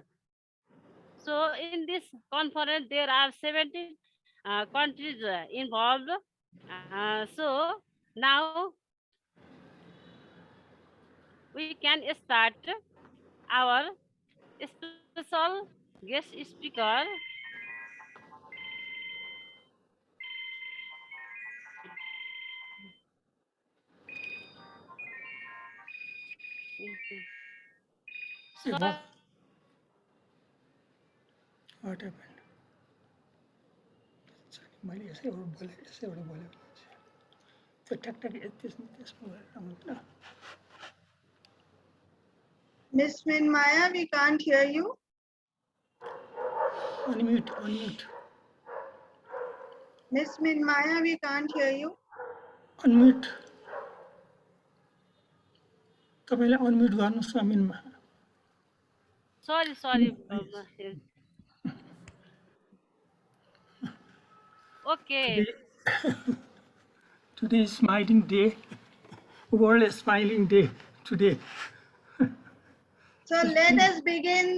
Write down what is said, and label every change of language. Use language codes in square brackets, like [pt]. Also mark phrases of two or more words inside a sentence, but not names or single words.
[en] So in this conference, there are 17 countries involved. So now we can start our special guest speaker. ए So, [ne] वाह [en] what happened [ne] मैले यसैबाट बोले त्यो ठ्याकठ्याक त्यसमा गरेर आउनु ल [en] Miss Minmaya, we can't hear you. अनम्युट Miss Minmaya, we can't hear you. [ne] अनम्युट तपाईँले अनम्युट गर्नुहोस् न मिनमा [en] sorry. Okay. Today is smiling day, world is smiling day today. So let us begin.